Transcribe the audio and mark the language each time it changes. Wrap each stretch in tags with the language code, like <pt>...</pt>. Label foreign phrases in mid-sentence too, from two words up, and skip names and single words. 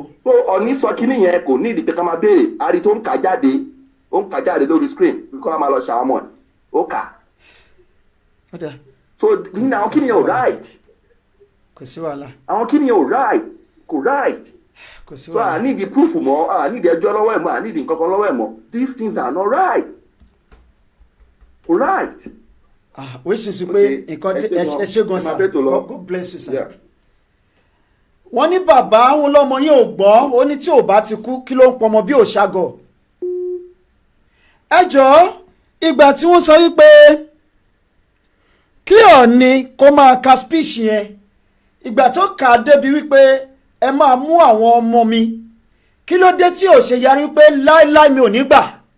<yo>so Ọ̀ní sọ kínní yẹn kò ní ìdí pé ká máa béèrè àrí tó ń kà jáde lórí screen kí wọ́n máa lọ ṣàwọn ó kà. so nínú àwọn kí ni ò right. kò sí wàhálà. àwọn kí ni ò right kò right. kò sí wàhálà.</yo> <en>so I need the proof mọ́ I need</en> <yo>ẹjọ́ lọ́wọ́ ẹ̀ mọ́</yo> <en>I need</en> <yo>nǹkan kan lọ́wọ́ ẹ̀ mọ́</yo> <en>these things are not right.</en> <yo>kò right. wíṣí sí pé nǹkan tí ẹ ṣe gan sa</yo> <en>God bless you sir.</en> <yo>wọ́n ní bàbá àwọn ọlọ́mọ yín ò gbọ́ ó ní tí ò bá ti kú kí ló ń pọmọ bí ò ṣàgọ̀. ẹ jọ̀ọ́ ìgbà tí wọ́n sọ wípé kí Ọ̀ọ̀ni kó máa ka speech yẹn ìgbà tó kà á débi wípé ẹ máa mú àwọn ọmọ mi kí ló dé tí ò ṣe yarí wípé láéláé mi ò ní gbà.</yo>